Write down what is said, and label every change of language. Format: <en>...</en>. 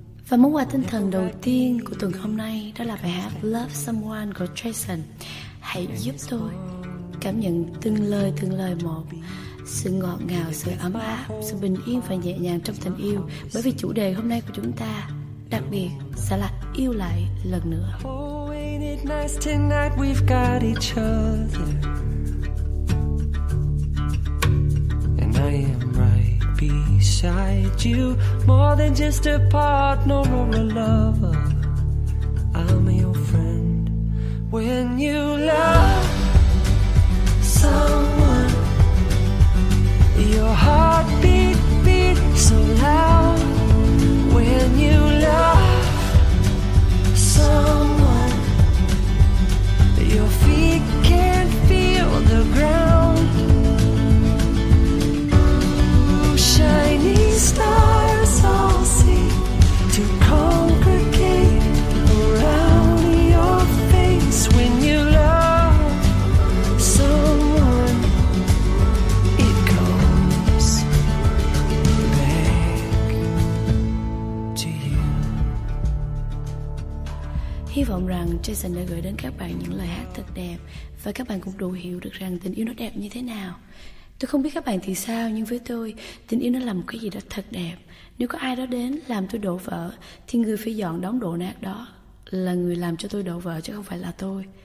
<vi>Và món quà tinh thần đầu tiên của tuần hôm nay đó là bài hát Love Someone của Jason. Hãy giúp tôi cảm nhận từng lời một, sự ngọt ngào, sự ấm áp, sự bình yên và nhẹ nhàng trong tình yêu. Bởi vì chủ đề hôm nay của chúng ta đặc biệt sẽ là yêu lại lần nữa.</vi> <en>Oh, ain't it nice tonight we've got each other. And I am right beside you. More than just a partner or a lover, I'm your friend. When you love someone, your heartbeat beats so loud. When you love someone, your feet can't feel the ground. Ooh, shiny stars all seem to congregate around your face. When you love someone, it comes back to you.</en> <vi>Hy vọng rằng Jason đã gửi đến các bạn những lời hát thật đẹp và các bạn cũng đủ hiểu được rằng tình yêu nó đẹp như thế nào. Tôi không biết các bạn thì sao, nhưng với tôi, tình yêu nó là một cái gì đó thật đẹp. Nếu có ai đó đến làm tôi đổ vỡ, thì người phải dọn đống đổ nát đó là người làm cho tôi đổ vỡ chứ không phải là tôi.</vi>